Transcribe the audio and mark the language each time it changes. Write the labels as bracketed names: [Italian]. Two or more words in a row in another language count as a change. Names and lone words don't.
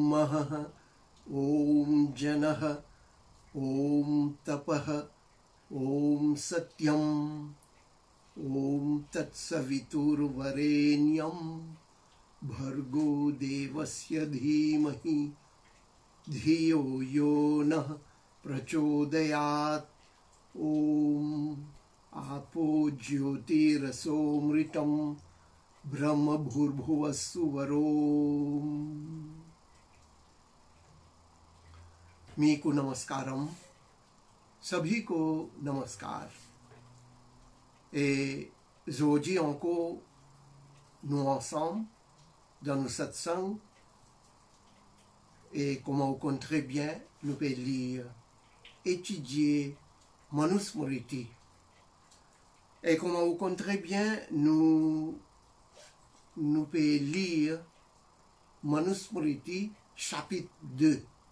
[Sanskrit] Namaha Om Janaha Om Tapaha Om Satyam Om Tatsavitur Varenyam Bhargo Devasya Dhimahi Dhiyo Yonah Prachodayat Om Apo Jyotirasomritam Brahma Bhurbhuvassuvarom. [Telugu] మీకు నమస్కారం, [Hindi] सभी को नमस्कार. [French] Et aujourd'hui encore, nous ensemble dans nos satsangs, et comme vous connaissez très bien, nous pouvons lire, étudier Manusmriti. Et comme vous connaissez très bien, nous pouvons lire Manusmriti chapitre 2.